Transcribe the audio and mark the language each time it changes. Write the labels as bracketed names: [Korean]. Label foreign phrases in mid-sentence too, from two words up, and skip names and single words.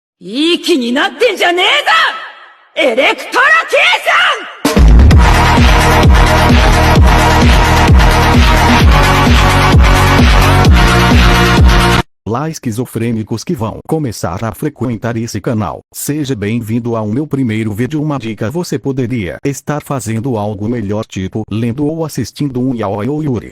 [Japanese] いい気になってんじゃねえぞエレクトラ K さん [Portuguese] Olá, esquizofrênicos que vão começar a frequentar esse canal. Seja bem-vindo ao meu primeiro vídeo. Uma dica: você poderia estar fazendo algo melhor, tipo lendo ou assistindo um yaoi ou yuri.